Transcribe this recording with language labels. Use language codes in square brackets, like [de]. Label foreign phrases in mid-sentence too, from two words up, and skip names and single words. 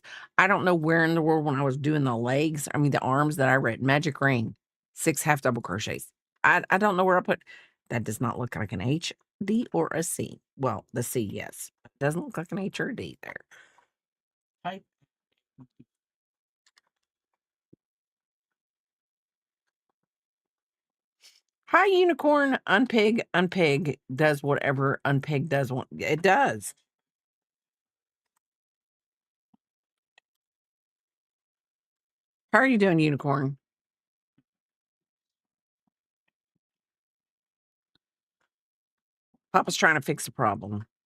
[en] I don't know where in the world when I was doing the arms that I read magic ring, 6 half double crochets. I don't know where I put. That does not look like an H, D, or a C. Well, the C, yes. It doesn't look like an H or a D there. Type. Hi, unicorn. Unpig. Unpig does whatever unpig does. It does. How are you doing, unicorn? Papa's trying to fix the problem.